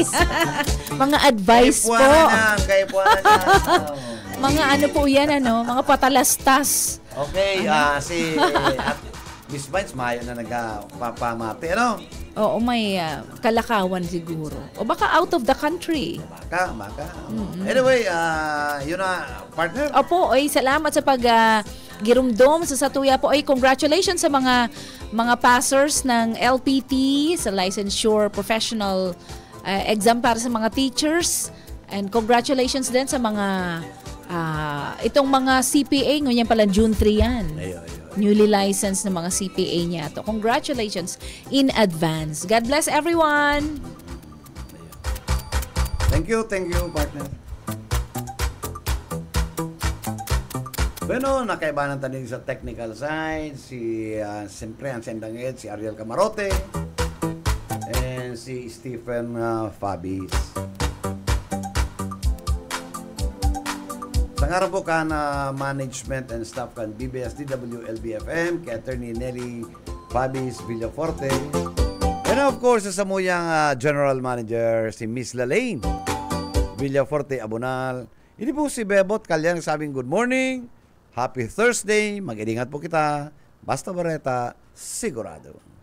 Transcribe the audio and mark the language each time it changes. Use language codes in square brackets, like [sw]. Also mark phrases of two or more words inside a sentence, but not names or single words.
[bik] Mga advice po. Kaya po na. Mga ano po yan, mga patalastas. Okay, si Miss Bites, mayo na nagpapamati. Oo, may kalakawan siguro. O baka [en] out of the country. [bik] Baka. Anyway, yun na, partner. Opo, salamat sa girumdom sa Satuya po. Congratulations sa mga passers ng LPT, sa [en] Licensure Professional exam [bik] para sa mga teachers. [en] And congratulations [bik] din sa mga itong mga CPA, ngunyan pala June 3 yan. [en] Newly licensed [bik] na mga CPA niya to. [en] Congratulations in advance. God bless everyone. Thank you, partner. [bik] Bueno, nakaibanan tayo sa [en] technical side, [bik] siyempre ang Sendangit, si Ariel Camarote, and si Stephen Fabis. Sa nga po ka na [en] management and staff [bik] kan BBS DWLB-FM, kay Attorney Nelly Fabis Villaforte, and [en] of course, [bik] sa muyang [en] General Manager, [bik] si Miss Lalaine Villaforte Abonal. Ini po si Bebot Kalyang sabing [en] good morning, happy Thursday, [bik] mag-ingat po kita, Basta Bareta, sigurado.